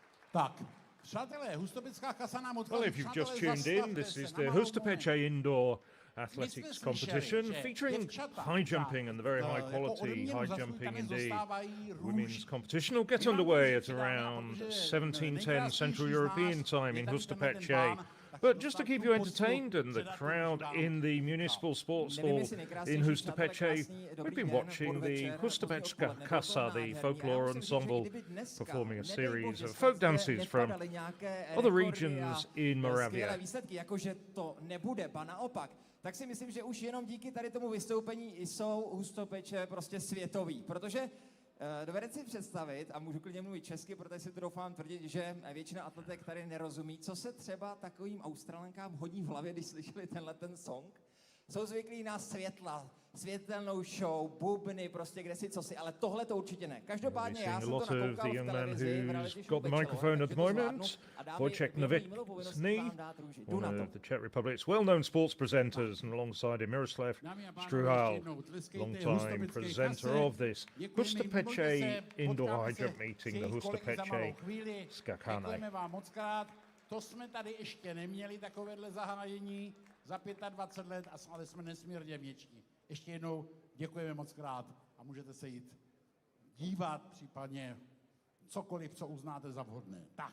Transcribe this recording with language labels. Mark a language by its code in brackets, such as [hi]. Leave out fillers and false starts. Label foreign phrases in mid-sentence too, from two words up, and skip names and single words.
[cs] Tak, přátelé, Hustopecká kasa nám [en] Well, if you've just tuned in, this is the Hustopece Indoor Athletics competition featuring high jumping and the very high quality high jumping indeed. Women's competition will get underway at around 17:10 Central European time in Hustopece. But just to keep you entertained and the crowd in the municipal sports hall in Hustopece, we've been watching the Hustopečská kasa, the folklore ensemble, performing a series of folk dances from other regions in Moravia. [cs] Tak si myslím, že už jenom díky tady tomu vystoupení jsou Hustopeče prostě světový, protože dovedete si představit, a můžu klidně mluvit česky, protože si to doufám tvrdit, že většina atletek tady nerozumí, co se třeba takovým Australankám hodí v hlavě, když slyšeli ten song. Jsou zvyklí na světla, světelnou show, bubny, prostě kde si cosi, ale tohle to určitě ne. Každopádně já jsem to nakoukal v televizi, v reality show [en] microphone at the moment, Wojciech Novotný, one of the Czech Republic's well-known sports presenters, and alongside him Miroslav Struhal, long-time presenter of this Hustopece Indoor High Jump Meeting, the Hustopece SKÁKÁNÍ. [cs] Děkujeme vám moc krát, to jsme tady ještě neměli takovéhle zahájení za 25 let, ale jsme nesmírně vděční. Ještě jednou děkujeme moc krát a můžete se jít dívat, případně cokoliv, co uznáte za vhodné.